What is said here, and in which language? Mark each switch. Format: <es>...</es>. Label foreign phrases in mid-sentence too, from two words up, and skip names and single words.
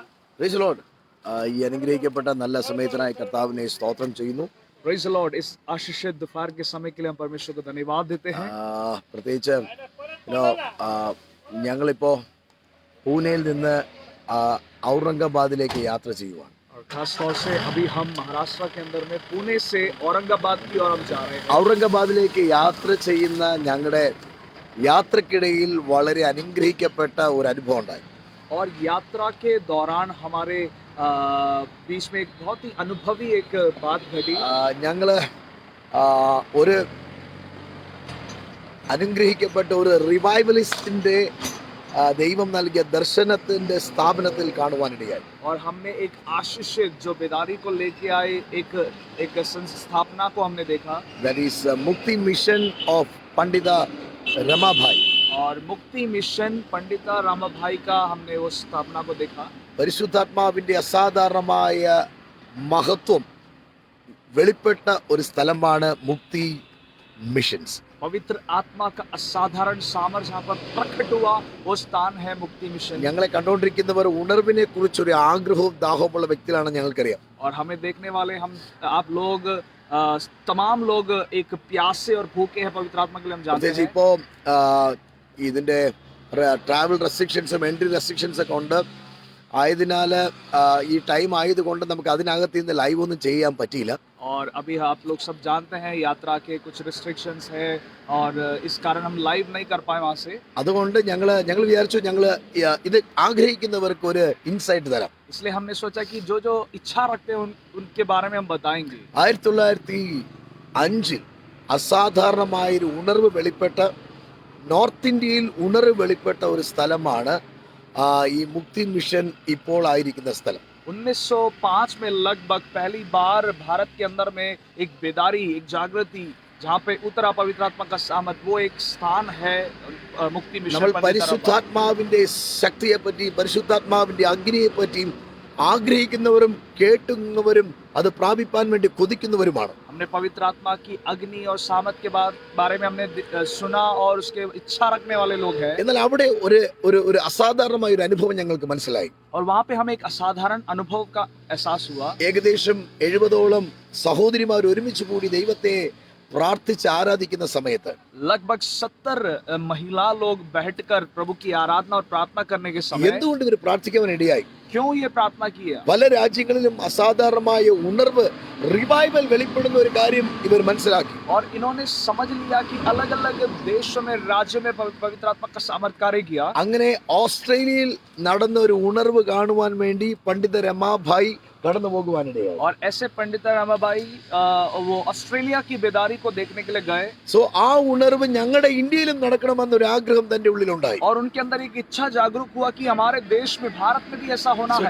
<en>Praise the Lord.</en> <ml>ഈ അനുഗ്രഹിക്കപ്പെട്ട നല്ല സമയത്തിനായി കർത്താവിനെ സ്തോത്രം ചെയ്യുന്നു.</ml> <en>Praise the Lord.</en> <hi>इस आशीषित दोपहर के समय के लिए हम परमेश्वर को धन्यवाद देते हैं।</hi> <ml>പ്രത്യേകിച്ച് ഞങ്ങളിപ്പോൾ പൂനെയിൽ നിന്ന് ഔറംഗാബാദിലേക്ക് യാത്ര ചെയ്യുവാണ്.</ml> <hi>और खास तौर से अभी हम महाराष्ट्र के अंदर में पुणे से औरंगाबाद की ओर हम जा रहे हैं।</hi> <ml>ഔറംഗാബാദിലേക്ക് യാത്ര ചെയ്യുന്ന ഞങ്ങളുടെ യാത്രക്കിടയിൽ വളരെ അനുഗ്രഹിക്കപ്പെട്ട ഒരു അനുഭവം ഉണ്ടായി.</ml> <hi>और यात्रा के दौरान हमारे बीच में एक बहुत ही अनुभवी एक बात घटी।</hi> <ml>ഞങ്ങള് ഒരു അനുഗ്രഹിക്കപ്പെട്ട ഒരു റിവൈവലിസ്റ്റിന്റെ ദൈവം നൽകിയ ദർശനത്തിന്റെ സ്ഥാപനത്തിൽ കാണുവാനിടയായി.</ml> <hi>और हमने एक आशीषित जो बेदारी को लेके आए एक संस्थापना को हमने देखा।</hi> <en>That is मुक्ति मिशन ऑफ पंडिता रमाभाई.</en> <hi>और मुक्ति मिशन पंडिता रामाभाई का हमने उस स्थापना को देखा।</hi> <ml>പരിശുദ്ധാത്മാവിന്റെ അസാധാരണമായ മഹത്വം വെളിപ്പെട്ട ഒരു സ്ഥലമാണ് മുക്തി മിഷൻസ്.</ml> <hi>पवित्र आत्मा का असाधारण सामर्थ्य जहाँ पर प्रकट हुआ वो स्थान है मुक्ति मिशन।</hi> <ml>ഞങ്ങളെ കണ്ടുകൊണ്ടിരിക്കുന്നവർ ഉണർവിനെ കുറിച്ചൊരു ആഗ്രഹവും ദാഹവുമുള്ള വ്യക്തികളാണ് ഞങ്ങൾക്കറിയാം.</ml> <hi>और हमें देखने वाले आप लोग तमाम लोग एक प्यासे और भूखे हैं पवित्र आत्मा के लिए हम जानते हैं।</hi> <ml>ഇപ്പോ ഇതിന്റെ</ml> <en>travel restrictions entry restrictions</en> <ml>ഒക്കെ ഉണ്ട്. ആയതിനാൽ ഈ ടൈം ആയതുകൊണ്ട് നമുക്ക് അതിനകത്ത് നിന്ന് ലൈവ് ഒന്നും ചെയ്യാൻ പറ്റിയില്ല.</ml> <hi>और अभी आप लोग सब जानते हैं यात्रा के कुछ रिस्ट्रिक्शंस है और इस कारण हम लाइव नहीं कर पाए वहाँ से।</hi> <ml>അതുകൊണ്ട് ഞങ്ങൾ വിചാരിച്ചു ഞങ്ങൾ ഇത് ആഗ്രഹിക്കുന്നവർക്ക് ഒരു ഇൻസൈറ്റ് തരാം.</ml> <hi>इसलिए हमने सोचा कि जो जो इच्छा रखते हैं उनके बारे में हम बताएंगे।</hi> <ml>1905 അസാധാരണമായൊരു ഉണർവ് വെളിപ്പെട്ട നോർത്ത് ഇന്ത്യയിൽ ഉണർവ് വെളിപ്പെട്ട ഒരു സ്ഥലമാണ് ഈ മുക്തി മിഷൻ ഇപ്പോൾ ആയിരിക്കുന്ന സ്ഥലം.</ml> <hi>1905 में लगभग पहली बार भारत के अंदर में एक बेदारी एक जागृति जहाँ पे उतरा पवित्र आत्मा का सामर्थ वो एक स्थान है मुक्ति</hi> <ml>നമ്മൾ</ml> <hi>मिशन।</hi> <ml>പരിശുദ്ധാത്മാവിന്റെ ശക്തിയെ പറ്റി പരിശുദ്ധാത്മാവിന്റെ അഗ്നിയെ പറ്റിയും ആഗ്രഹിക്കുന്നവരും കേട്ടുന്നവരും അത് പ്രാപിപ്പാൻ വേണ്ടി കൊതിക്കുന്നവരുമാണ്.</ml> <hi>हमने पवित्र आत्मा की अग्नि और सामर्थ के बारे में हमने सुना और उसके इच्छा रखने वाले लोग हैं।</hi> <ml>എന്നാൽ അവിടെ ഒരു അസാധാരണമായ ഒരു അനുഭവം ഞങ്ങൾക്ക് മനസ്സിലായി.</ml> <hi>और वहाँ पे हमें एक असाधारण अनुभव का एहसास हुआ।</hi> <ml>ഏകദേശം 70ഓളം സഹോദരിമാർ ഒരുമിച്ച് കൂടി ദൈവത്തെ പ്രാർത്ഥിച്ച് ആരാധിക്കുന്ന സമയത്ത്</ml> <hi>लगभग 70 महिला लोग बैठकर प्रभु की आराधना और प्रार्थना करने के समय</hi> <ml>എന്തുകൊണ്ട് ഇവർ പ്രാർത്ഥിക്കാൻ ഇടയായി?</ml> <hi>क्यों ये प्रार्थना किया?</hi> <ml>പല രാജ്യങ്ങളിലും അസാധാരണമായ ഉണർവ് റിവൈവൽ വെളിപ്പെടുന്ന ഒരു കാര്യം ഇവർ മനസ്സിലാക്കി.</ml> <hi>और इन्होंने समझ लिया कि अलग अलग देशों में राज्यों में पवित्र आत्मा का सामर्थ कार्य किया।</hi> <ml>അങ്ങനെ ഓസ്ട്രേലിയയിൽ നടന്ന ഒരു ഉണർവ് കാണുവാൻ വേണ്ടി പണ്ഡിത രമാഭായി കടന്നു പോകുവാനിടയായി.</ml> <hi>और ऐसे पंडित रमाबाई वो ऑस्ट्रेलिया की बेदारी को देखने के लिए गए।</hi> <ml>സോ ആ ഉണർവ് ഞങ്ങളുടെ ഇന്ത്യയിലും നടക്കണമെന്നൊരു ആഗ്രഹം തന്റെ ഉള്ളിലുണ്ടായി.</ml> <hi>और उनके अंदर एक इच्छा जागरूक हुआ कि हमारे देश में भारत में भी ऐसा होना है।</hi>